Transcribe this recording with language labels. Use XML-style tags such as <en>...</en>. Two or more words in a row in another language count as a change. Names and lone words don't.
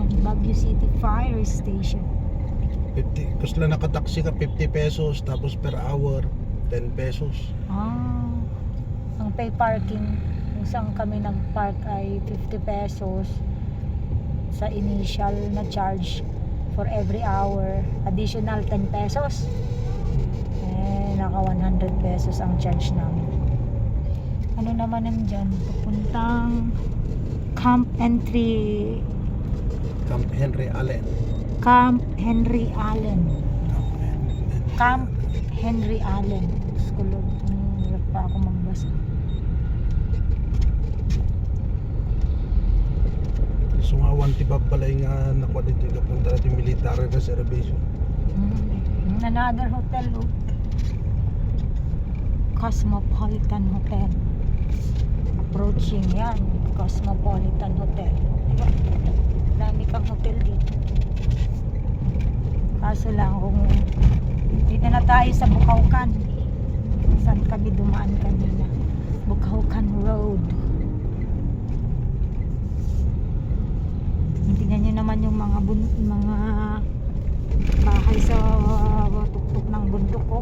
<tl>Baguio City Fire Station. 50 kasi lang nakataksi ka 50 pesos tapos</tl> <en>per hour</en> <tl>10 pesos. Ah, ang pay parking kung saan kami nag-park ay 50 pesos sa initial na charge</tl> <en>for every hour.</en> <tl>Additional 10 pesos. Naka 100 pesos ang charge namin. Ano naman nandyan? Papuntang Camp Henry Allen. Camp Henry Allen. Camp Henry Allen. Skulog. Hirap pa ako magbasa. So nga wantibab balay nga nakuha dito kapunta natin military na servisyo.</tl> <en>Another hotel oh. Cosmopolitan Hotel.</en> <tl>Approaching yan. Cosmopolitan Hotel. Diba? Dami kang hotel dito. Kaso lang kung dito na tayo sa Bukawkan. Saan kami dumaan kanina? Bukawkan Road. Tingnan nyo naman yung mga bahay sa tuktok ng bundok ko.</tl>